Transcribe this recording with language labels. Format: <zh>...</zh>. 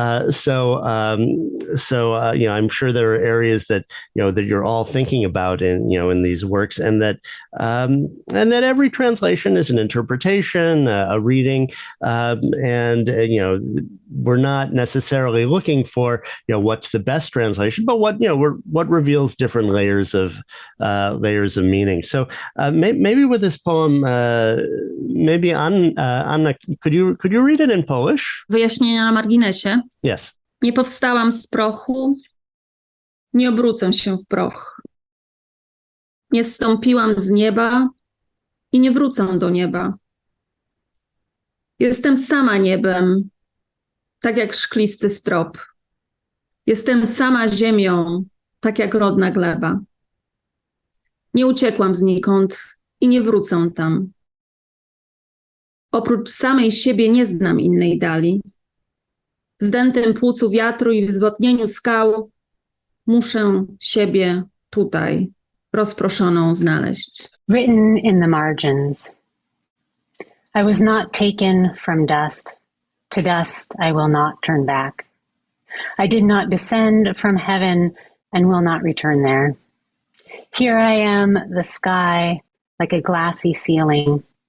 <en>So I'm sure there are areas that, that you're all thinking about in these works, and that every translation is an interpretation, a reading, and we're not necessarily looking for what's the best translation, but what reveals different layers of meaning. So maybe with this poem, maybe Anna, could you read it in Polish?</en> <pl>Wyjaśnienia na marginesie.</pl> <en>Yes.</en> <pl>Nie powstałam z prochu, nie obrócę się w proch. Nie zstąpiłam z nieba i nie wrócę do nieba. Jestem sama niebem, tak jak szklisty strop. Jestem sama ziemią, tak jak rodna gleba. Nie uciekłam znikąd i nie wrócę tam. Oprócz samej siebie nie znam innej dali. W zdętym płucu wiatru i w zwotnieniu skał muszę siebie tutaj rozproszoną znaleźć.</pl> <en>Written in the margins. I was not taken from dust. To dust I will not turn back. I did not descend from heaven and will not return there. Here I am, the sky, like a glassy ceiling.</en>